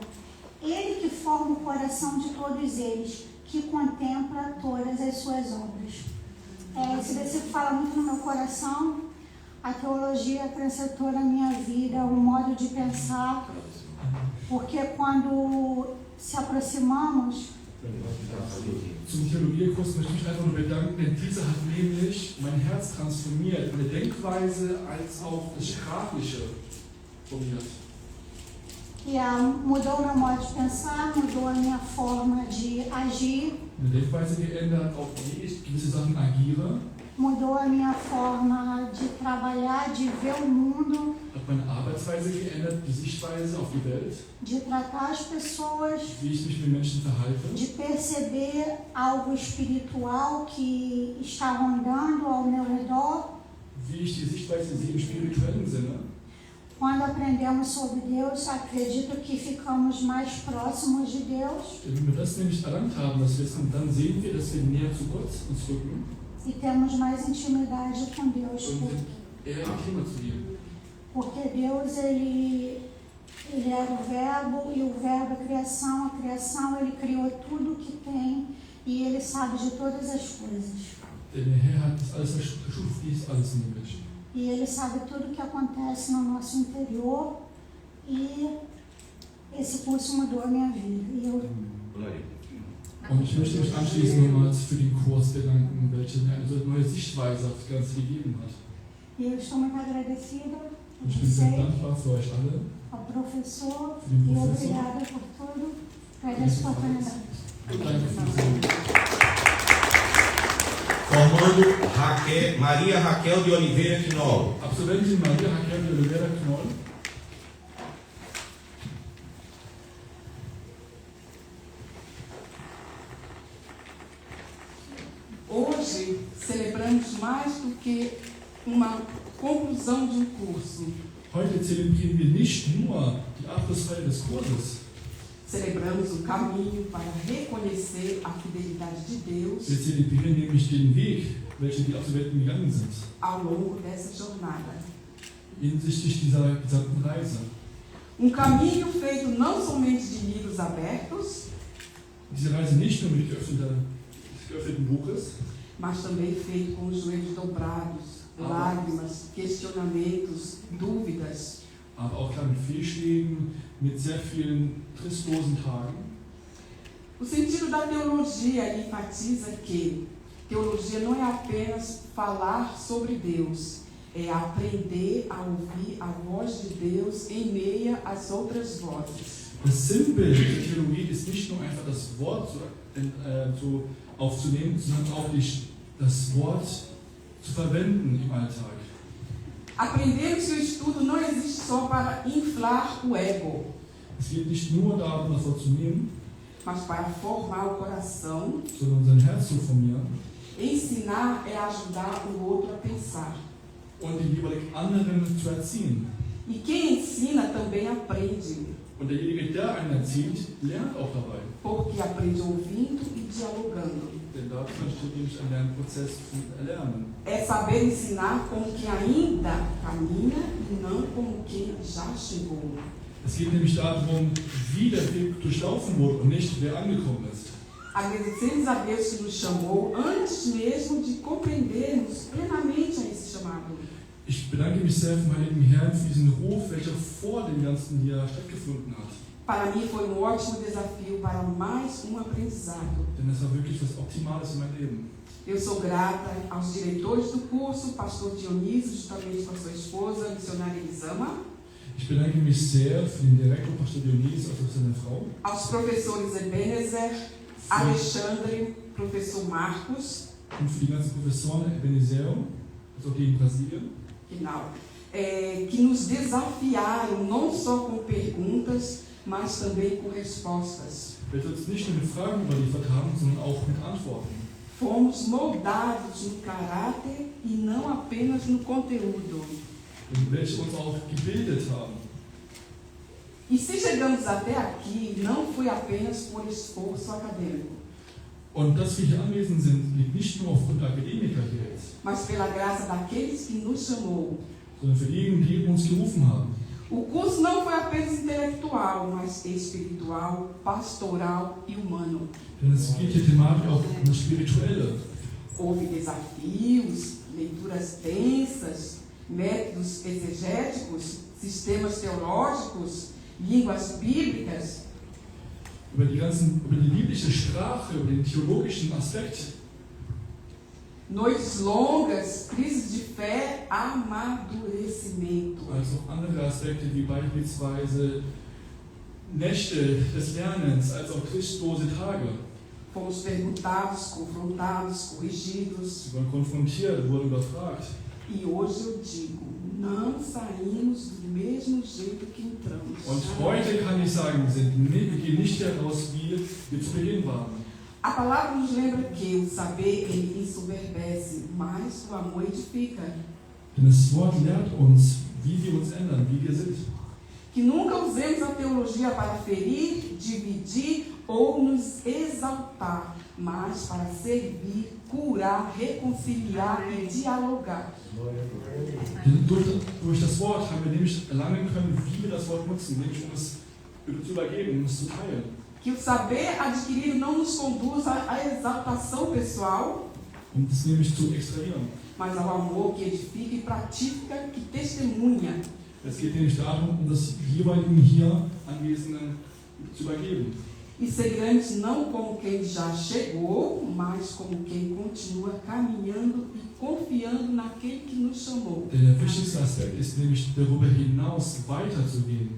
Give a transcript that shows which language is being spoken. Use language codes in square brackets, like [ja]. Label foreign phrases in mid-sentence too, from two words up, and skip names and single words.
[pt] Ele que forma o coração de todos eles, que contempla todas as suas obras. Esse versículo fala muito no meu coração. A teologia acrescentou na minha vida um modo de pensar, porque quando se aproximamos... [de] Zum Theologiekurs möchte ich mich einfach nur bedanken, denn dieser hat nämlich mein Herz transformiert, meine Denkweise als auch das Sprachliche formiert. [pt] Mudou meu modo de pensar, mudou a minha forma de agir. [de] Meine Denkweise geändert, auch wie ich gewisse Sachen agiere. [pt] Mudou a minha forma de trabalhar, de ver o mundo. [de] Hat meine Arbeitsweise geändert, die Sichtweise auf die Welt. [pt] De tratar as pessoas. [de] Wie ich mich mit Menschen verhalte. [pt] De perceber algo espiritual que está rondando ao meu redor. [de] Wie ich die Sichtweise sehe im spirituellen Sinne. [pt] Quando aprendemos sobre Deus, acredito que ficamos mais próximos de Deus. [de] Wenn wir das nämlich erlangt haben, das Wissen, dann sehen wir, dass wir näher zu Gott uns rücken. [pt] E temos mais intimidade com Deus. Porque Deus, ele era o verbo, e o verbo é criação. A criação, ele criou tudo que tem, e ele sabe de todas as coisas. E ele sabe tudo o que acontece no nosso interior, e esse curso mudou a minha vida. [de] Und ich möchte mich anschließend nochmals für den Kurs bedanken, welche eine neue Sichtweise auf das Ganze gegeben hat. Und ich bin sehr dankbar für euch alle, Professor, für den [pt] e Professor. obrigada por tudo, por essa oportunidade. [de] Danke für diese. [pt] Formando Maria Raquel de Oliveira Knoll. [de] Absolventin Maria Raquel de Oliveira Knoll. [pt] Hoje celebramos mais do que uma conclusão de um curso. [de] Heute zelebrieren wir nicht nur die Abschlussfeier des Kurses. [pt] Celebramos o caminho para reconhecer a fidelidade de Deus. [de] Wir zelebrieren nämlich den Weg, welchen die Absolventen gegangen sind. [pt] Ao longo dessa jornada. [de] Hinsichtlich dieser gesamten Reise. [pt] Caminho feito não somente de livros abertos. [de] Diese Reise nicht nur mit geöffneten Buches, [pt] mas também feito com os joelhos dobrados, lágrimas, questionamentos, dúvidas. [de] Aber auch klar mit Fehlschlägen, mit sehr vielen trostlosen Tagen. [pt] O sentido da teologia enfatiza que teologia não é apenas falar sobre Deus, é aprender a ouvir a voz de Deus em meio às outras vozes. [de] Das Sinnbild der Theologie ist nicht nur einfach das Wort aufzunehmen, sondern auch das Wort zu verwenden im Alltag. [pt] Aprender o seu estudo não existe só para inflar o ego. [de] Es geht nicht nur darum, das Wort zu nehmen, [pt] mas para formar o coração. [de] Sondern sein Herz zu formieren. [pt] Ensinar é ajudar o outro a pensar. [de] Und den jeweiligen anderen zu erziehen. [pt] E quem ensina também aprende. [de] Und derjenige, der einen erzieht, lernt auch dabei. [pt] Porque aprende ouvindo e dialogando. [de] Denn da steht nämlich ein Lernprozess zum Erlernen. [pt] É saber ensinar como quem ainda caminha e não como quem já chegou. [de] Es geht nämlich darum, wie der Weg durchlaufen wurde und nicht, wer angekommen ist. [pt] Agradecemos a Deus que nos chamou antes mesmo de compreendermos plenamente a esse chamado. [de] Ich bedanke mich sehr vom Heiligen Herrn für diesen Ruf, welcher vor dem ganzen Jahr stattgefunden hat. [pt] Para mim foi ótimo desafio para mais aprendizado. [de] Denn es war wirklich was Optimales in meinem Leben. [pt] Eu sou grata aos diretores do curso, pastor Dionísio, justamente com a sua esposa, missionária Elisama. [de] Ich bedanke mich sehr für den Direktor, Pastor Dionísio, und seine Frau. [pt] Aos professores Ebenezer, Alexandre, professor Marcos. [de] Und für die ganzen Professoren Ebenezer, also die in Brasilien. Genau. [pt] Que nos desafiaram não só com perguntas, mas também com respostas. [de] Welche uns nicht nur mit Fragen überliefert haben, sondern auch mit Antworten. [pt] Fomos moldados no caráter e não apenas no conteúdo. [de] Und welche uns auch gebildet haben. [pt] E se chegamos até aqui, não foi apenas por esforço acadêmico. [de] Und dass wir hier anwesend sind, liegt nicht nur aufgrund der Akademiker hier jetzt, [pt] mas pela graça daqueles que nos chamou. [de] sondern für diejenigen, die uns gerufen haben. [pt] O curso não foi apenas intelectual, mas espiritual, pastoral e humano. [de] Denn es geht hier thematisch auch um das Spirituelle. [pt] Houve desafios, leituras densas, métodos exegéticos, sistemas teológicos, línguas bíblicas. [de] Über die biblische Sprache, über den theologischen Aspekt. [pt] Noites longas, crises de fé, amadurecimento. [de] Also auch andere Aspekte wie beispielsweise Nächte des Lernens, als auch christlose Tage. [pt] Fomos perguntados, confrontados, corrigidos. [de] Sie wurden konfrontiert, wurden überfragt. [pt] E hoje eu digo, não saímos do mesmo jeito que entramos. [de] Und heute kann ich sagen, wir gehen nicht heraus, wie wir zu Beginn waren. [pt] A palavra nos lembra que o saber ele ensoberbece, mas o amor edifica. [de] Denn das Wort lehrt uns, wie wir uns ändern, wie wir sind. [pt] Que nunca usemos a teologia para ferir, dividir ou nos exaltar, mas para servir, curar, reconciliar e dialogar. [de] Denn durch das Wort haben wir nämlich erlangen können, wie wir das Wort nutzen, nämlich um es zu übergeben, um es zu teilen. [pt] Que o saber adquirido não nos conduza à exaltação pessoal, [de] Um das nämlich zu extrahieren. [pt] mas ao amor que edifica e pratica, que testemunha. [de] Es geht nämlich darum, um das jeweiligen hier Anwesenden zu übergeben. [pt] E ser grandes não como quem já chegou, mas como quem continua caminhando e confiando naquele que nos chamou. [de] Der wichtigste Aspekt ist nämlich, darüber hinaus weiterzugehen.